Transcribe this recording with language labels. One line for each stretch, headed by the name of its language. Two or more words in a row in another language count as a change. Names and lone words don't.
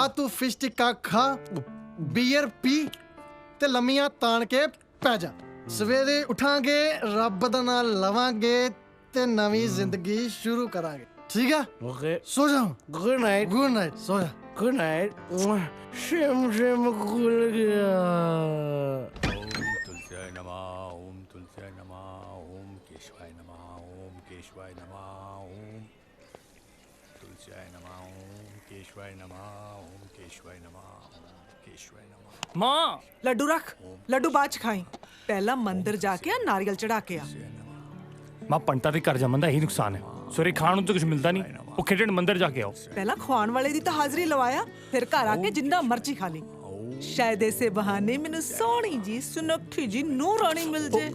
Punjabi: ਤੂੰ ਫਿਸ਼ ਟਿੱਕਾ ਖਾ, ਬੀਅਰ ਪੀ ਤੇ ਲੰਮੀਆਂ ਤਾਣ ਕੇ ਪੈ ਜਾ। ਸਵੇਰੇ ਉਠਾਂਗੇ, ਰੱਬ ਦਾ ਨਾਮ ਲਵਾਂਗੇ ਤੇ ਨਵੀਂ ਜ਼ਿੰਦਗੀ ਸ਼ੁਰੂ ਕਰਾਂਗੇ। ਠੀਕ ਹੈ? ਓਕੇ, ਸੋ ਜਾ।
English: good night. good night,
Punjabi: ਸੋ ਜਾ।
English: good night.
Punjabi: ਸ਼ਿਮ ਸ਼ਿਮ ਖੁੱਲ ਗਿਆ।
Sanskrit: तुलस्याय नमः, ओम तुलस्याय नमः, ओम केशवाय नमः, ओम केशवाय नमः, ओम तुलस्याय नमः, ओम केशवाय नमः, ओम केशवाय नमः, ओम केशवाय नमः।
Punjabi: माँ ਲੱਡੂ ਰੱਖ, ਲੱਡੂ ਬਾਅਦ ਚ ਖਾਈ। ਪਹਿਲਾਂ ਮੰਦਿਰ ਜਾ ਕੇ ਆ, ਨਾਰੀਅਲ ਚੜਾ ਕੇ ਆ। ਮਾਂ ਪੰਟਾਂ ਦੇ ਘਰ ਜੰਮਣ ਦਾ ਇਹੀ ਨੁਕਸਾਨ ਹੈ, ਸਵੇਰੇ ਖਾਣ ਨੂੰ ਤਾਂ ਕੁਝ ਮਿਲਦਾ ਨਹੀਂ। ਉਹ ਖੇਡਣ ਮੰਦਿਰ ਜਾ ਕੇ ਆਓ। ਪਹਿਲਾਂ ਖਵਾਉਣ ਵਾਲੇ ਦੀ ਤਾਂ ਹਾਜ਼ਰੀ ਲਵਾਇਆ, ਫਿਰ ਘਰ ਆ ਕੇ ਜਿੰਨਾ ਮਰਜ਼ੀ ਖਾ ਲਈ। ਸ਼ਾਇਦ ਇਸੇ ਬਹਾਨੇ ਮੈਨੂੰ ਸੋਹਣੀ ਜੀ ਸੁਨੱਖੀ ਜੀ ਨੂਰਾਨੀ ਮਿਲ ਜੇ।